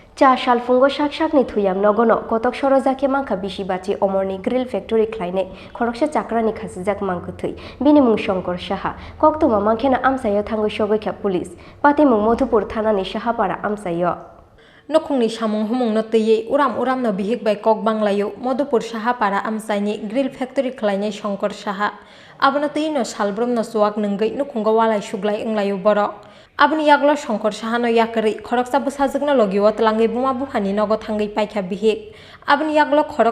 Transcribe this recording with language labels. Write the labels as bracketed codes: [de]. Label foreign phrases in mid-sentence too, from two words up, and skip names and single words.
[brx] চা সালফুঙ্গ শাকনি থুয়াম নগন কতক সরজাকে মাংখা বিশিবাচি অমরনি গ্রিল ফ্যাক্টরি খ্লাইনে খরকসা চাকরানি খাসিজাক মাংখ থুই বিনি মুং শঙ্কর সাহা কক্তমা মাংখেনা আমসাইয় থাঙ্গৈ সগৈখা পুলিশ পাতি মুং মধুপুর থানানি সাহাপাড়া আমসাইয় नखुंनि सामुं हुमुंनो तैयै उराम बिहिकबाय कक बांलायो मधुपुर साहापाड़ा आमसाइनि ग्रिल फैक्टरि खालायनाय शंकर साहा आबनो तैनो सालब्रमनो सुवाक नोंगै नुखुंगो वालाय सुग्लाय ओंलायो बरक आबनि यागलो शंकर साहानो याकरै खरकसा बुसाजोगनो लगियो तलांगै बुमा बुहानि नगो थांगै पाइखा बिहिक आबनि यागलो खरक